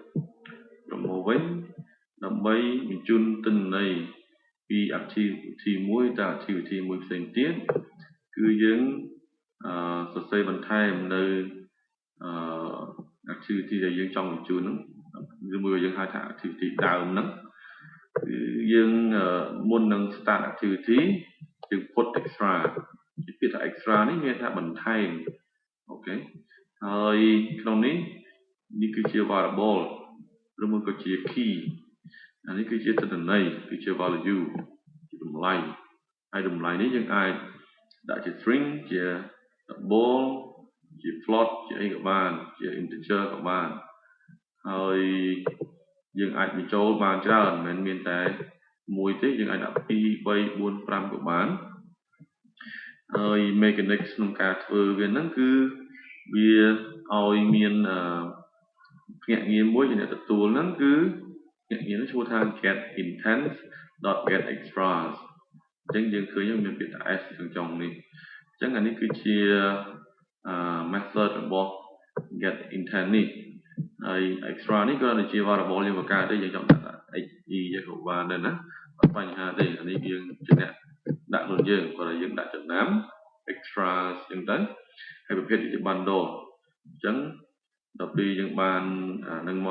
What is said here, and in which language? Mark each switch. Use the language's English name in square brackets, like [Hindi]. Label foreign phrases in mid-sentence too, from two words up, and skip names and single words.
[Khmer] ដើម្បីបញ្ជូនទិន្នន័យពី activity មួយទៅ activity មួយផ្សេងទៀតគឺយើងសរសេរបន្ថែមនៅ activity ដែលយើងចង់បញ្ជូនហ្នឹងឬមួយយើងហៅថា activity ដើមហ្នឹងគឺយើង មុននឹង [English] start activity [Khmer] យើង [English] put extra [Khmer] ពាក្យថា extra នេះមានថាបន្ថែមអូខេហើយក្នុងនេះគឺជា variable ឬមួយក៏ជា key អានេះ គឺជាទិន្នន័យគឺជា value ជាតម្លៃហើយតម្លៃនេះយើងអាចដាក់ជា string ជា double ជា float ជា អីក៏បានជា integer ក៏បានហើយយើងអាចបញ្ចូលបានច្រើនមិនមែនមានតែមួយទេយើងអាចដាក់2 3 4 5ក៏បានហើយ mechanics ក្នុងការធ្វើវាហ្នឹងគឺវាឲ្យមានភ្នាក់ងារមួយជាអ្នកទទួលហ្នឹងគឺភ្នាក់ងារនោះឈ្មោះថា [English] get intents.get extras [Khmer] អញ្ចឹងយើងឃើញមានពាក្យថា s ខាងចុងនេះអញ្ចឹងអានេះគឺជា method របស់ [English] get intent [Khmer] នេះហើយ extra នេះក៏ជា variable យើងបង្កើតទេយើងចង់ដាក់ xe យកក៏បានដែរណាអត់បញ្ហាទេអានេះយើងជាអ្នកដាក់ខ្លួនយើងគាត់ឲ្យយើងដាក់ចំណាំ extras អញ្ចឹងទៅហើយប្រភេទជា bundle អញ្ចឹងដល់ពេលយើងបាននឹងមក